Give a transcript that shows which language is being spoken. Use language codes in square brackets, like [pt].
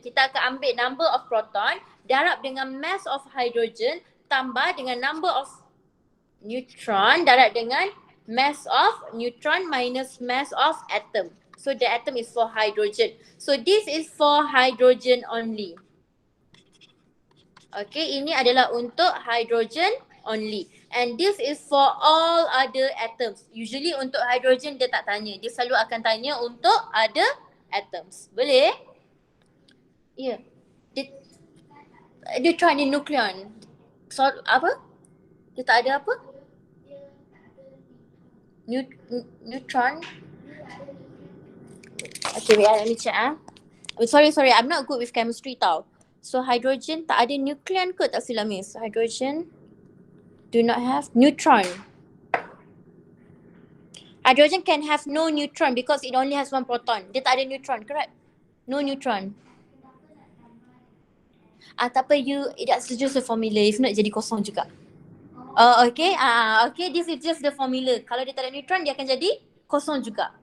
[ms] Kita akan ambil [en] number of proton, [ms] darab dengan [en] mass of hydrogen, [ms] tambah dengan [en] number of neutron, [ms] darab dengan [en] mass of neutron minus mass of atom. So the atom is for hydrogen. So this is for hydrogen only. [ms] Okay, ini adalah untuk hydrogen only. [en] And this is for all other atoms. [ms] Usually untuk hydrogen dia tak tanya. Dia selalu akan tanya untuk [en] other atoms. [ms] Boleh? Ya. Yeah. Dia try ni nukleon. So, apa? Dia tak ada apa? [en] Neutron. Okay, wait, let me check Sorry, I'm not good with chemistry tau. [ms] So hydrogen tak ada nukleon ke, tak silap miss? [en] Hydrogen do not have neutron. Hydrogen can have no neutron because it only has one proton. [ms] Dia tak ada neutron, [en] correct? No neutron. [ms] Tak apa, [en] that's just the formula. If not, [ms] jadi kosong juga. [en] Oh, okay. Okay, this is just the formula. [ms] Kalau dia tak ada neutron, dia akan jadi kosong juga.